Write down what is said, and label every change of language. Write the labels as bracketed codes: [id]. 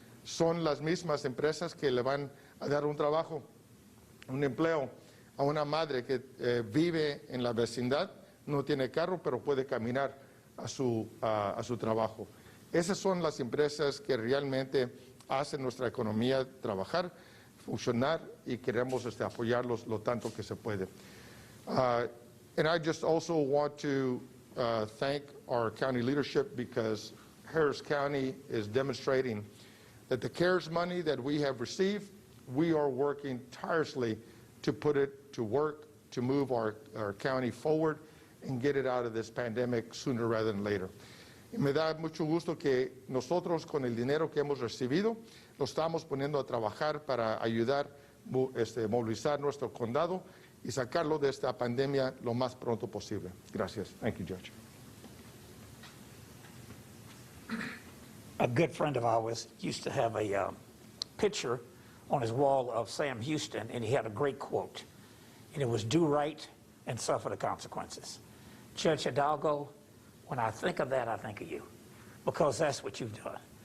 [es] Son las mismas empresas que le van a dar un trabajo, un empleo a una madre que vive en la vecindad, no tiene carro, pero puede caminar a su trabajo. Esas son las empresas que realmente hacen nuestra economía trabajar, funcionar, y queremos apoyarlos lo tanto que se puede. [en] And I just also want to thank our county leadership, because Harris County is demonstrating that the CARES money that we have received, we are working tirelessly to put it to work, to move our county forward and get it out of this pandemic sooner rather than later. [es] Y me da mucho gusto que nosotros, con el dinero que hemos recibido, lo estamos poniendo a trabajar para ayudar, movilizar nuestro condado y sacarlo de esta pandemia lo más pronto posible. Gracias. [en] Thank you, Judge. a good friend of ours used to have a picture on his wall of Sam Houston, and he had a great quote, and it was, "Do right and suffer the consequences." Judge Hidalgo, when I think of that, I think of you, because that's what you've done.